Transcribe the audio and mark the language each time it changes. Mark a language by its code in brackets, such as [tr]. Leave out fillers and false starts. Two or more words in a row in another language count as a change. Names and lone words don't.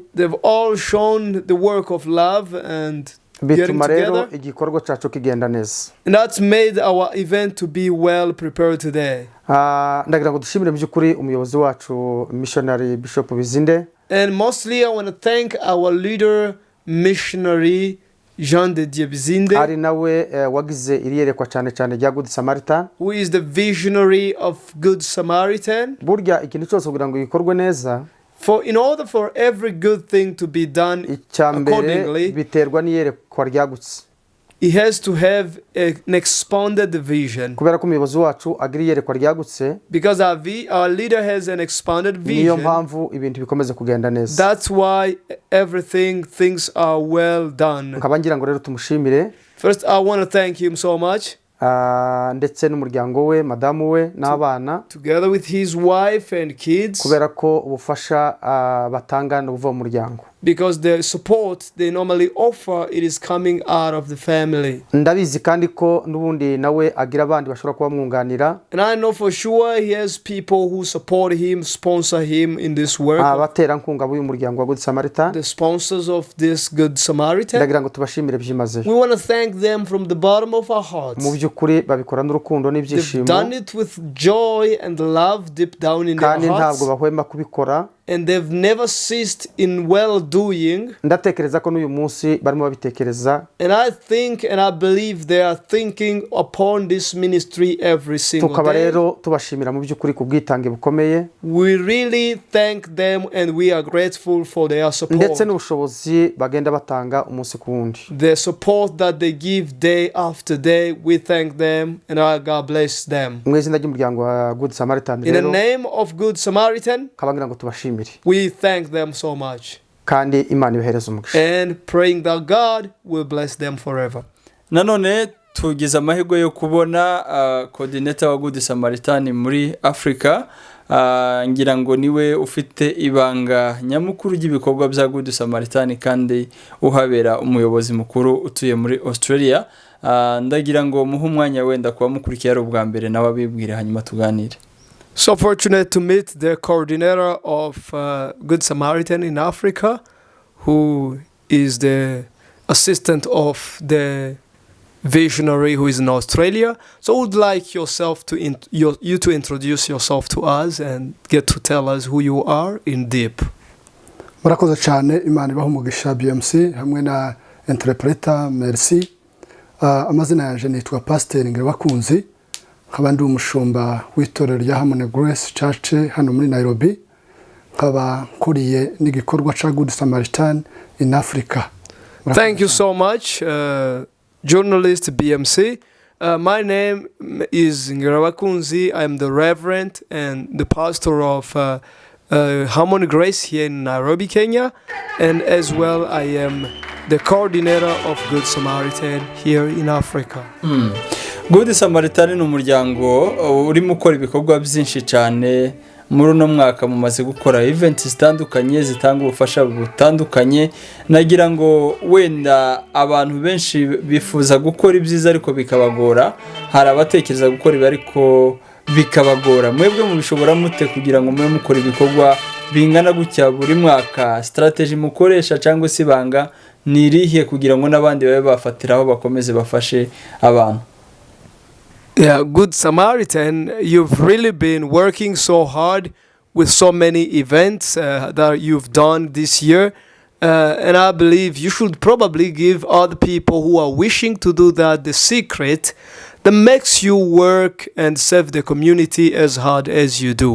[en] They've all shown the work of love and getting together. [rw] Igikorwa cyacu kigenda neza. [en] And that's made our event to be well prepared today. [rw] Ndagira ngo dushimire mu by'ukuri umuyobozi wacu [en] missionary Bishop [rw] Bizinde. [en] And mostly I want to thank our leader missionary Jean de Dieu Bizinde, [rw] ari nawe wagize iriyerekwa cyane rya Good Samaritan, [en] who is the visionary of Good Samaritan. [rw] Burya ikintu cyose kugira ngo gikorwe neza, [en] in order for every good thing to be done accordingly, [rw] biterwa n'iyerekwa ryagutse. [en] He has to have an expanded vision. [rw] Kubera ko umuyobozi wacu agira iyerekwa ryagutse, [en] because our leader has an expanded vision. [rw] Niyo mpamvu ibintu bikomeze kugenda neza. [en] That's why things are well done. [rw] Nkaba ngira ngo rero tumushimire. [en] First, I want to thank him so much. [rw] Ndetse n'umuryango we, madamu we n'abana, [en] together with his wife and kids, [rw] kubera ko ubufasha batanga no buva mu muryango. [en] Because the support they normally offer, it is coming out of the family. [rw] Ndabizi kandi ko n'ubundi nawe agira abandi bashobora kuba mwunganira. [en] And I know for sure he has people who support him, sponsor him in this work. [rw] Abatera nkunga b'uyu muryango wa Good Samaritan, [en] the sponsors of this Good Samaritan. [rw] Ndagira ngo tubashimire byimazeyo. [en] We want to thank them from the bottom of our hearts. [rw] Mu by'ukuri babikora n'urukundo n'ibyishimo. [en] They've done it with joy and love deep down in their hearts. [rw] Kandi ntabwo bahwema kubikora. [en] And they've never ceased in well doing. [rw] Ndatekereza ko n'uyu munsi barimo babitekereza. [en] And I think and I believe they are thinking upon this ministry every single [rw] Tukaba [en] day. [rw] rero tubashimira mu by'ukuri ku bwitange bukomeye. [en] We really thank them and we are grateful for their support. [rw] Ndetse n'ubushobozi bagenda batanga umunsi ku wundi. [en] The support that they give day after day, we thank them and our God bless them. [rw] Mu izina ry'umuryango wa Good Samaritan [en] In the name of Good Samaritan, [rw] kabangira ngo tubashimire. [en] we thank them so much. [rw] Kandi Imana ibahereze umugisha. [en] And praying that God will bless them forever. [rw] Nanone tugize amahirwe yo kubona coordinator wa Good Samaritan muri Africa. Ngira ngo niwe ufite ibanga nyamukuru ry'ibikorwa bya Good Samaritan kandi uhabera umuyobozi mukuru utuye muri Australia. Ndagira ngo muhe umwanya wenda kuba mukurikiye ari ubwa mbere nawe abibwire hanyuma tuganire. [en] So fortunate to meet the coordinator of Good Samaritan in Africa, who is the assistant of the visionary who is in Australia. So I would like yourself to you to introduce yourself to us and get to tell us who you are in deep. [rw] Murakoze cyane, Imana ibaha umugisha BMC hamwe na interpreter. Merci. Amazina yanjye nitwa Pastor Ngirabakunzi. Nkaba ndi umushumba w'itorero rya Harmony Grace Church hano muri Nairobi. Nkaba nkuriye n'igikorwa cha Good Samaritan [en] in Africa. Thank you so much, journalist BMC. My name is Ngirabakunzi. I am the reverend and the pastor of Harmony Grace here in Nairobi, Kenya. And as well, I am the coordinator of Good Samaritan here in Africa. [rw] Good Samaritan ni umuryango urimo ukora ibikorwa byinshi cyane muri uno mwaka mumaze gukora events zitandukanye zitanga ubufasha butandukanye. Nagira ngo wenda abantu benshi bifuza gukora ibyiza ariko bikabagora, hari abatekereza gukora ibi ariko bikabagora. Mwebwe mubishobora mute kugira ngo mwe mukora ibikorwa bingana gutya buri mwaka? Strategy mukoresha cyangwa se ibanga ni irihe kugira ngo n'abandi babe bafatiraho bakomeze bafashe abantu? [en] Yeah, Good Samaritan, you've really been working so hard with so many events that you've done this year. And I believe you should probably give other people who are wishing to do that the secret that makes you work and serve the community as hard as you do.